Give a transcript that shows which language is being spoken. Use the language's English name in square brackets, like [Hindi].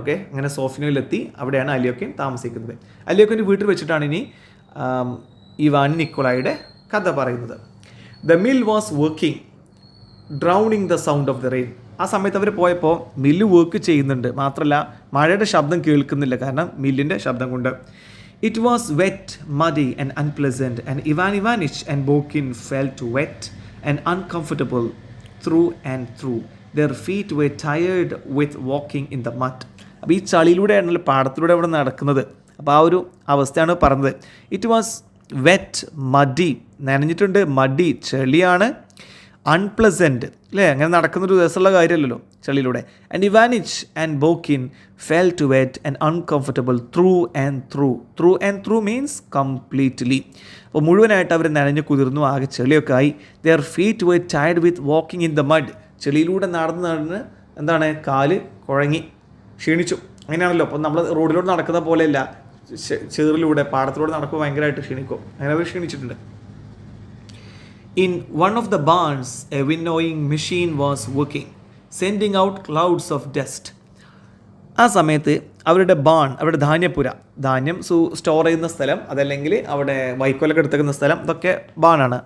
[Malayalam] Okay, അങ്ങനെ സോഫിനോയിലെത്തി, അവിടെയാണ് അലിയോക്കിൻ താമസിക്കുന്നത്. അലിയോക്കിൻ്റെ വീട്ടിൽ വെച്ചിട്ടാണ് ഇനി ഇവാൻ നിക്കോളായുടെ കഥ പറയുന്നത്. [English] The mill was working drowning the sound of the rain. [Malayalam] ആ സമയത്ത് അവർ പോയപ്പോൾ മില്ല് വർക്ക് ചെയ്യുന്നുണ്ട്, മാത്രമല്ല മഴയുടെ ശബ്ദം കേൾക്കുന്നില്ല, കാരണം മില്ലിൻ്റെ ശബ്ദം കൊണ്ട്. [English] It was wet, muddy and unpleasant, and Ivan Ivanich and Bokin felt wet and uncomfortable through and through. Their feet were tired with walking in the mud. [Malayalam] അപ്പോൾ ഈ ചളിയിലൂടെയാണല്ലോ പാടത്തിലൂടെ അവിടെ നടക്കുന്നത്. അപ്പോൾ ആ ഒരു അവസ്ഥയാണ് പറഞ്ഞത്. [English] it was wet muddy, [Malayalam] നനഞ്ഞിട്ടുണ്ട്, muddy ചെളിയാണ്, unpleasant അല്ലേ, അങ്ങനെ നടക്കുന്നൊരു രസമുള്ള കാര്യമല്ലല്ലോ ചളിയിലൂടെ. [English] And Ivanich and Burkin fell to wet and uncomfortable through and through. Through and through means completely. [Malayalam] അപ്പോൾ മുഴുവനായിട്ട് അവർ നനഞ്ഞ് കുതിർന്നു, ആകെ ചെളിയൊക്കെ ആയി. [English] Their feet were tired with walking in the mud. [Malayalam] ചെളിയിലൂടെ നടന്ന് എന്താണ്, കാല് കുഴങ്ങി ക്ഷീണിച്ചു. അങ്ങനെയാണല്ലോ. അപ്പോൾ നമ്മൾ റോഡിലൂടെ നടക്കുന്ന പോലെയല്ല, ചേറിലൂടെ പാടത്തിലൂടെ നടക്കുമ്പോൾ ഭയങ്കരമായിട്ട് ക്ഷീണിക്കും. അങ്ങനെ അവർ ക്ഷീണിച്ചിട്ടുണ്ട്. [English] In one of the barns, a winnowing machine was working, sending out clouds of dust. [Malayalam] ആ സമയത്ത് അവരുടെ ബാൺ, അവരുടെ ധാന്യപ്പുര, ധാന്യം സ്റ്റോർ ചെയ്യുന്ന സ്ഥലം, അതല്ലെങ്കിൽ അവിടെ വൈക്കോലൊക്കെ എടുത്തേക്കുന്ന സ്ഥലം, ഇതൊക്കെ ബാണാണ്.